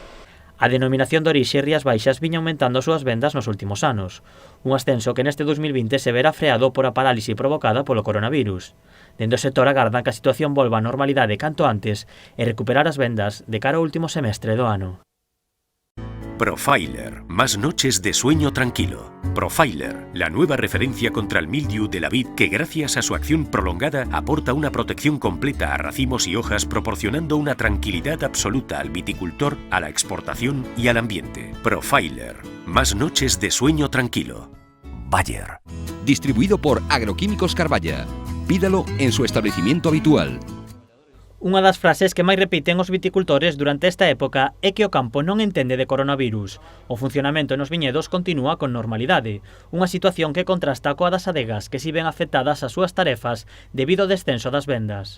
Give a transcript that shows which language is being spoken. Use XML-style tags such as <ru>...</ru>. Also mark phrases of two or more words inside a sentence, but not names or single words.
<gl>A denominación de orixe Rías Baixas viña aumentando as súas vendas nos últimos anos, un ascenso que neste 2020 se verá freado por a parálise provocada polo coronavirus. Dende o sector agardan que a situación volva á normalidade canto antes e recuperar as vendas de cara ao último semestre do ano.</gl> <es>Profiler, más noches de sueño tranquilo. Profiler, la nueva referencia contra el mildiu de la vid que gracias a su acción prolongada aporta una protección completa a racimos y hojas proporcionando una tranquilidad absoluta al viticultor, a la exportación y al ambiente. Profiler, más noches de sueño tranquilo. Bayer. Distribuido por Agroquímicos Carballa. Pídalo en su establecimiento habitual.</es> <gl>Unha das frases que máis repiten os viticultores durante esta época é que o campo non entende de coronavirus. O funcionamento nos viñedos continúa con normalidade, unha situación que contrasta coa das adegas que si ven afectadas as súas tarefas debido ao descenso das vendas.</gl>